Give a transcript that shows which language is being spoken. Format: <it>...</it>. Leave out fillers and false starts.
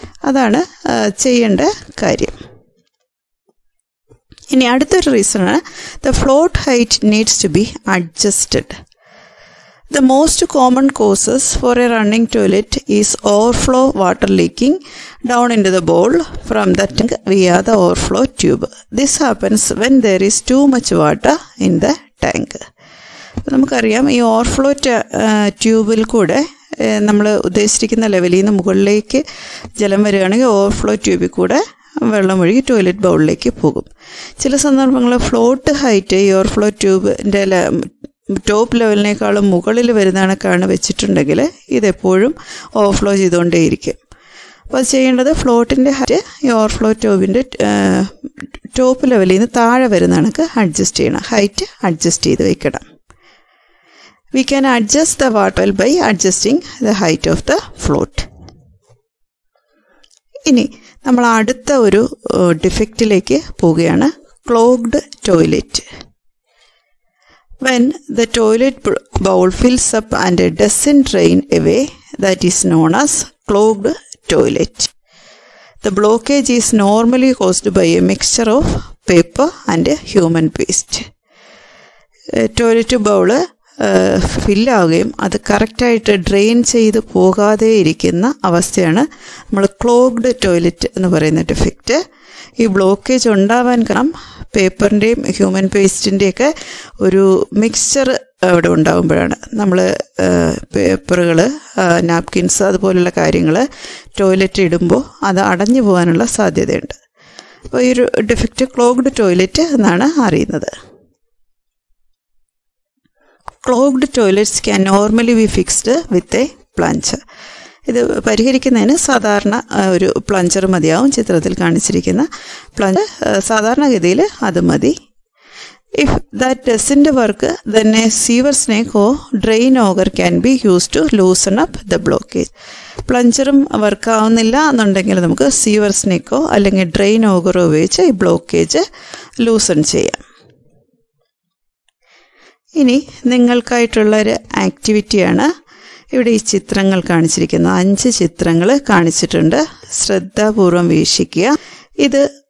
<ml>അതാണ് ചെയ്യേണ്ട കാര്യം. ഇനി അടുത്തൊരു റീസണാണ്</ml> <en>The float height needs to be adjusted. The most common causes for a running toilet is overflow water leaking down into the bowl from the tank via the overflow tube. This happens when there is too much water in the tank.</en> <ml>നമുക്കറിയാം ഈ overflow ട്യൂബിൽ കൂടെ നമ്മൾ ഉദ്ദേശിച്ചിരിക്കുന്ന ലെവലിൽ നിന്ന് മുകളിലേക്ക് ജലം വരികയാണെങ്കിൽ ഓവർഫ്ലോ ട്യൂബിൽ കൂടെ വെള്ളം ഒഴുകി ടോയ്ലറ്റ് ബൗളിലേക്ക് പോകും. ചില സന്ദർഭങ്ങളിൽ ഫ്ലോട്ട് ഹൈറ്റ് ഈ ഓവർഫ്ലോ ട്യൂബിൻ്റെ ടോപ്പ് ലെവലിനേക്കാളും മുകളിൽ വരുന്ന കണക്കാണ് വെച്ചിട്ടുണ്ടെങ്കിൽ ഇതെപ്പോഴും ഓവർഫ്ലോ ചെയ്തുകൊണ്ടേയിരിക്കും. അപ്പോൾ അത് ചെയ്യേണ്ടത് ഫ്ലോട്ടിൻ്റെ ഹൈറ്റ് ഈ ഓവർഫ്ലോ ട്യൂബിൻ്റെ ടോപ്പ് ലെവലിൽ നിന്ന് താഴെ വരുന്ന കണക്ക് അഡ്ജസ്റ്റ് ചെയ്യണം. ഹൈറ്റ് അഡ്ജസ്റ്റ് ചെയ്ത് വയ്ക്കണം.</ml> <en>We can adjust the water by adjusting the height of the float.</en> <ml>ഇനി നമ്മൾ അടുത്ത ഒരു ഡിഫക്റ്റിലേക്ക് പോവുകയാണ്, clogged toilet.</ml> <en>When the toilet bowl fills up and doesn't drain away, that is known as clogged toilet. The blockage is normally caused by a mixture of paper and human waste.</en> <ml>Toilet bowl ഫില്ലാവുകയും അത് കറക്റ്റായിട്ട് drain ചെയ്ത് പോകാതെ ഇരിക്കുന്ന അവസ്ഥയാണ് നമ്മൾ clogged toilet എന്ന് പറയുന്ന defect. ഈ ബ്ലോക്കേജ് ഉണ്ടാവാൻ കാരണം പേപ്പറിൻ്റെയും ഹ്യൂമൻ വേസ്റ്റിൻ്റെയൊക്കെ ഒരു മിക്സ്ചർ അവിടെ ഉണ്ടാകുമ്പോഴാണ്. നമ്മൾ പേപ്പറുകൾ, നാപ്കിൻസ് അതുപോലുള്ള കാര്യങ്ങൾ ടോയ്ലറ്റ് ഇടുമ്പോൾ അത് അടഞ്ഞു പോകാനുള്ള സാധ്യതയുണ്ട്. അപ്പോൾ ഈ ഒരു ഡിഫക്റ്റ് ക്ലോഗ്ഡ് ടോയ്ലറ്റ് എന്നാണ് അറിയുന്നത്.</ml> <en>Clogged toilets can normally be fixed with a plunger.</en> <ml>ഇത് പരിഹരിക്കുന്നതിന് സാധാരണ ഒരു പ്ലഞ്ചർ മതിയാവും. ചിത്രത്തിൽ കാണിച്ചിരിക്കുന്ന പ്ലഞ്ചർ സാധാരണഗതിയിൽ അത് മതി.</ml> <en>If that doesn't work then a sewer snake or drain auger can be used to loosen up the blockage.</en> <ml>പ്ലഞ്ചറും വർക്കാവുന്നില്ല എന്നുണ്ടെങ്കിൽ നമുക്ക് സീവർ സ്നേക്കോ അല്ലെങ്കിൽ ഡ്രെയിൻ ഓഗറോ ഉപയോഗിച്ച് ഈ ബ്ലോക്കേജ് ലൂസൺ ചെയ്യാം. ഇനി നിങ്ങൾക്കായിട്ടുള്ളൊരു ആക്ടിവിറ്റിയാണ് ഇവിടെ ഈ ചിത്രങ്ങൾ കാണിച്ചിരിക്കുന്നത്. 5 ചിത്രങ്ങൾ കാണിച്ചിട്ടുണ്ട്. ശ്രദ്ധാപൂർവം വീക്ഷിക്കുക. ഇത്</ml>